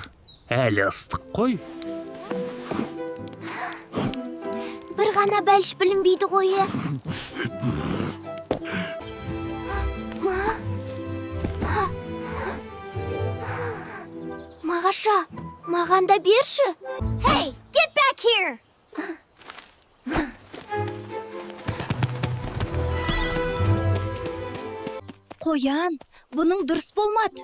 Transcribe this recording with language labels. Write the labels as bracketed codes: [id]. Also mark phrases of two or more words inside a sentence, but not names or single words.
[kk] Әлі ыстық қой. Бір ғана бәліш білінбейді қойы. Мағаша, маған да берші. [en] Hey, get back here! [kk] Қоян, бұның дұрыс болмады.